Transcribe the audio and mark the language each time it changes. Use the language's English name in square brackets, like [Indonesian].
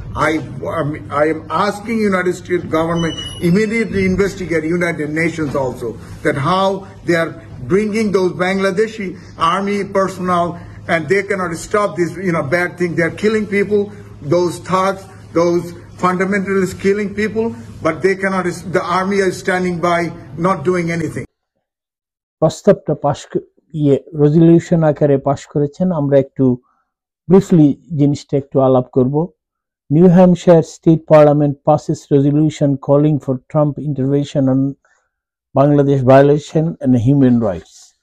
[English] I am asking United States government immediately investigate United Nations also, that how they are bringing those Bangladeshi army personnel, and they cannot stop this bad thing. They are killing people, those thugs, those fundamentalists killing people, but they cannot. The army is standing by, not doing anything. [Bangla] প্রস্তাবটা resolution আকারে পাশ করেছেন। আমরা একটু briefly জিনিসটা একটু আলাপ করব। [English] New Hampshire State Parliament passes resolution calling for Trump intervention on Bangladesh violation and human rights.